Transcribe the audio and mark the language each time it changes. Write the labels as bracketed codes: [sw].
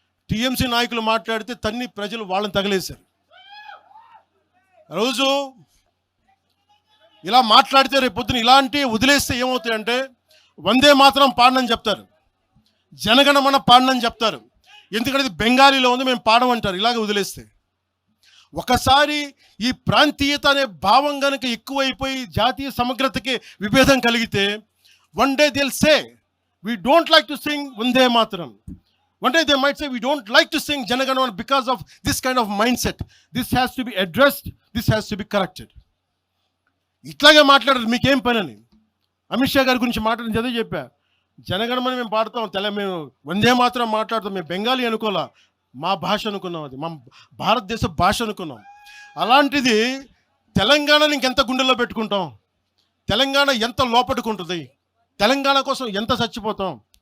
[te] TMC నాయకులు మాట్లాడితే ప్రజలు వాళ్ళని తగిలేశారు. రోజు ఇలా మాట్లాడితే రేపు పొద్దున ఇలాంటి వదిలేస్తే ఏమవుతాయంటే, వందే మాత్రం పాడనని చెప్తారు, జనగణమన పాడనని చెప్తారు. ఎందుకంటే ఇది బెంగాలీలో ఉంది, మేము పాడమంటారు. ఇలాగ వదిలేస్తే ఒకసారి ఈ ప్రాంతీయత అనే భావం కనుక ఎక్కువైపోయి జాతీయ సమగ్రతకి విభేదం కలిగితే, [en] One day they will say we don't like to sing Vande Mataram. One day they might say we don't like to sing Janaganamana because of this kind of mindset. This has to be addressed. This has to be corrected. [te] ఇట్లాగే మాట్లాడారు, మీకేం పని అని. అమిత్ షా గారి గురించి మాట్లాడిన చదివి చెప్పా, జనగణమని మేము పాడతాం, మేము వందే మాత్రం మాట్లాడతాం, మేము బెంగాలీ అనుకోలే, మా భాష అనుకున్నాం, అది మా భారతదేశ భాష అనుకున్నాం. అలాంటిది తెలంగాణని ఇంకెంత గుండెల్లో పెట్టుకుంటాం, తెలంగాణ ఎంత లోపట్టుకుంటుంది, తెలంగాణ కోసం ఎంత చచ్చిపోతాం.